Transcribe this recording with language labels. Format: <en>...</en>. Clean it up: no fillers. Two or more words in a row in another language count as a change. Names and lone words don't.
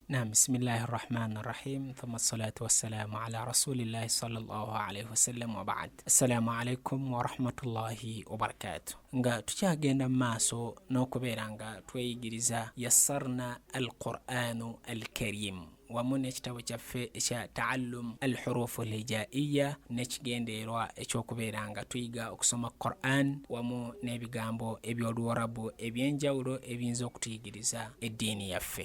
<ar>نعم، بسم الله الرحمن الرحيم، ثم الصلاة والسلام على رسول الله صلى الله عليه وسلم وبعد. السلام عليكم ورحمة الله وبركاته.</ar> <lg>nga tukyagenda maaso n'okubeera nga tweyigiriza</lg> <ar>يسرنا القرآن الكريم</ar> <lg>wamu n'ekitabo kyaffe ekya</lg> <ar>تعلم الحروف الهجائية</ar> <lg>n'ekigendeerwa ekyokubeera nga tuyiga okusoma Qur'an wamu n'ebigambo eby'oluwarabu eby'enjawulo ebiyinza okutuyigiriza eddiini yaffe.</lg>